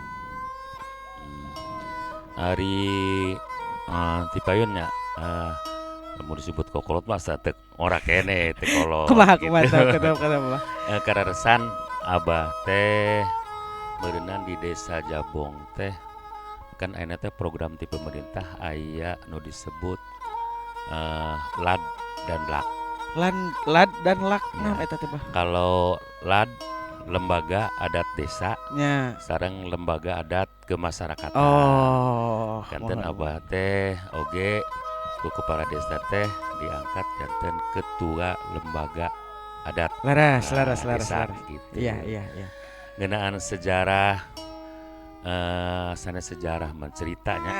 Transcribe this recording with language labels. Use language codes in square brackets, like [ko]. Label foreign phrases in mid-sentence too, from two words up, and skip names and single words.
[su] Ari tipayun nya mau disebut kokolot masa teu ora kene teh kolot. Kumaha kenapa? Kararesan Abah teh berenang di desa Jabong teh kan ayeuna teh program ti pemerintah aya nu disebut LAD dan LAK. Lad dan lak [id] Ya. [su] eta teh bah. [id] Kalau LAD lembaga adat desa [su] Nya. sareng [id] lembaga adat kemasyarakatan. Oh. [su] Kanten Abah teh oge ku kepala desa teh diangkat janten ketua lembaga adat. Laras. [id] Desa, gitu. Iya. [su] Ngeunaan sejarah sanes sejarah menceritanya.